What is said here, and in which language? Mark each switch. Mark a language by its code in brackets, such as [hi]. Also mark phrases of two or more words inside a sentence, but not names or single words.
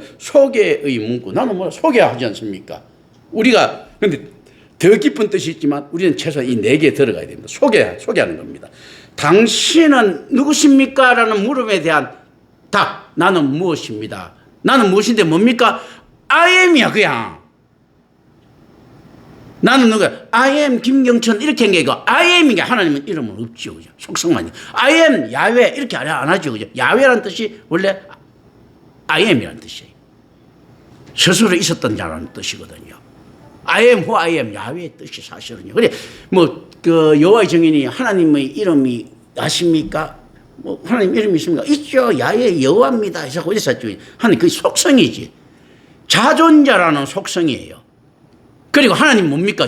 [ko] 소개의 문구. 나는 뭐 소개하지 않습니까? 우리가 근데 더 깊은 뜻이 있지만 우리는 최소한 이 네 개 들어가야 됩니다. 소개하는 겁니다. 당신은 누구십니까? 라는 물음에 대한 답. 나는 무엇입니다. 나는 무엇인데 뭡니까? [en] I am [ko] 이야 그냥. 나는 누구야? [en] I am [ko] 김경천 이렇게 한 게 이거 [en] I am [ko] 이게 하나님은 이름은 없죠. 그죠? 속성만이. [en] I am [ko] 야훼 이렇게 안 하죠. 그죠? 야훼라는 뜻이 원래 [en] I am [ko] 이라는 뜻이에요. 스스로 있었던 자라는 뜻이거든요. [en] I am who I am [ko] 야훼의 뜻이 사실은요. 그래 그 여호와의 증인이 하나님의 이름이 아십니까? 하나님 이름이 있습니까? 있죠. 야훼 여호와입니다. 해서 어디서 샀죠? 하나님 그 속성이지. 자존자라는 속성이에요. 그리고 하나님 뭡니까?